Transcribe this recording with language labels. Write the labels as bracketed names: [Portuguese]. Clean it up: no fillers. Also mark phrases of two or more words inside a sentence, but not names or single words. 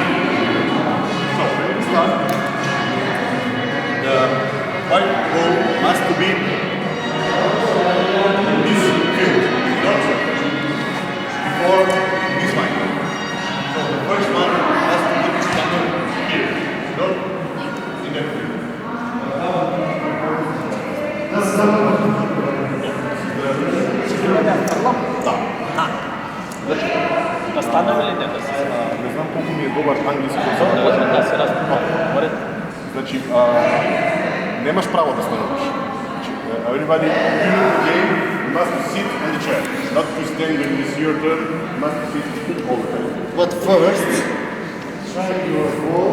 [English] So, when we start, the white ball must be in this field, not before this line. So, the first one has to be standing here, not in that field. [Bulgarian] Да станем или нет? Не знам колко ми е добър английски. Да се разбира. Значи, нямаш право да станеш. [English] Everybody in the game must sit on the chair, not to stand when it's your turn. You must sit all the time. But first, Try your ball.